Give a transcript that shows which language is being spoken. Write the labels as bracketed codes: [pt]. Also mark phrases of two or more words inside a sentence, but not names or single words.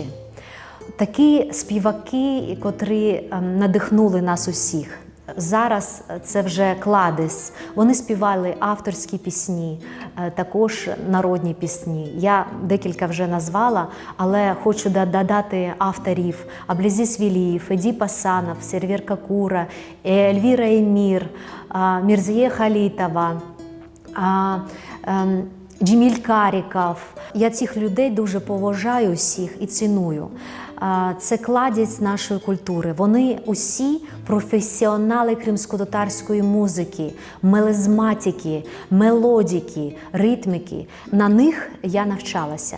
[uk] Такі співаки, котрі надихнули нас усіх. Зараз це вже кладезь. Вони співали авторські пісні, також народні пісні. Я декілька вже назвала, але хочу додати авторів: Аблезис Велиев, Эдип Асанов, Сервер Какура, Эльвира Эмир, Мирзие Халитова, Джеміль Каріков. Я цих людей дуже поважаю всіх і ціную. Це кладезь нашої культури. Вони усі професіонали кримськотатарської музики, мелизматики, мелодики, ритмики. На них я навчалася.